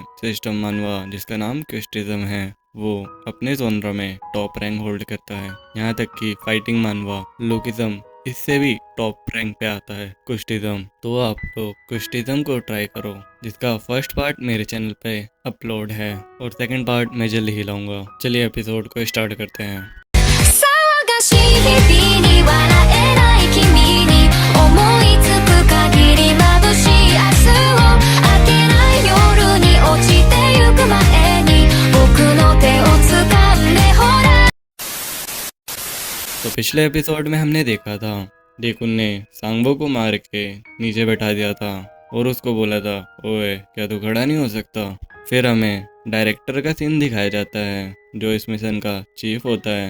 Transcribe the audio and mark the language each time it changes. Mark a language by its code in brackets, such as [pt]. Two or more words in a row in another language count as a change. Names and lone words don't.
[hi] सिस्टम मानवा, जिसका नाम क्विस्टिज्म है, वो अपने जोनर में [en] top rank [hi] होल्ड करता है। यहाँ तक कि फाइटिंग मानवा लुकिज्म इससे भी [en] top rank [hi] पे आता है क्विस्टिज्म। तो आप लोग क्विस्टिज्म को ट्राई करो, जिसका [en] first part [hi] मेरे चैनल पे अपलोड है और [en] second part [hi] मैं जल्द ही लाऊंगा। चलिए एपिसोड को स्टार्ट करते हैं। [ja] 騒がしい日々に笑えない君に思いつく限り眩しい明日を明けない夜に落ちてゆく前に僕の手を掴んでほら [hi] तो पिछले एपिसोड में हमने देखा था डेकुन ने सांगबो को मार के नीचे बैठा दिया था और उसको बोला था, ओए क्या तू खड़ा नहीं हो सकता। फिर हमें डायरेक्टर का सीन दिखाया जाता है, जो इस मिशन का चीफ होता है।